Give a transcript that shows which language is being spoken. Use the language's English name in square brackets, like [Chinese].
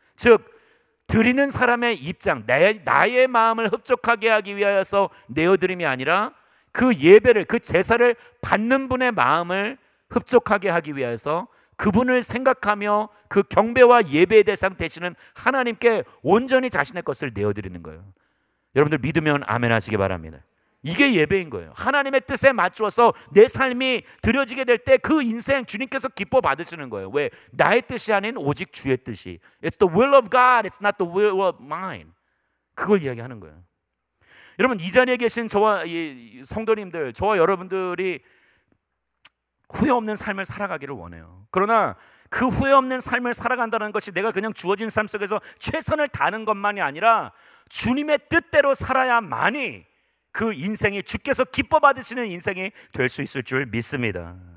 [Korean] 즉, 드리는 사람의 입장, 나의 마음을 흡족하게 하기 위하여서 내어드림이 아니라 그 예배를, 그 제사를 받는 분의 마음을 흡족하게 하기 위해서 그분을 생각하며 그 경배와 예배의 대상 되시는 하나님께 온전히 자신의 것을 내어드리는 거예요. 여러분들 믿으면 아멘 하시기 바랍니다. 이게 예배인 거예요. 하나님의 뜻에 맞추어서 내 삶이 드려지게 될 때 그 인생 주님께서 기뻐 받으시는 거예요. 왜? 나의 뜻이 아닌 오직 주의 뜻이. [English] It's the will of God, it's not the will of mine. [Korean] 그걸 이야기하는 거예요. 여러분, 이 자리에 계신 저와 이 성도님들, 저와 여러분들이 후회 없는 삶을 살아가기를 원해요. 그러나 그 후회 없는 삶을 살아간다는 것이 내가 그냥 주어진 삶 속에서 최선을 다하는 것만이 아니라 주님의 뜻대로 살아야만이 그 인생이, 주께서 기뻐 받으시는 인생이 될 수 있을 줄 믿습니다.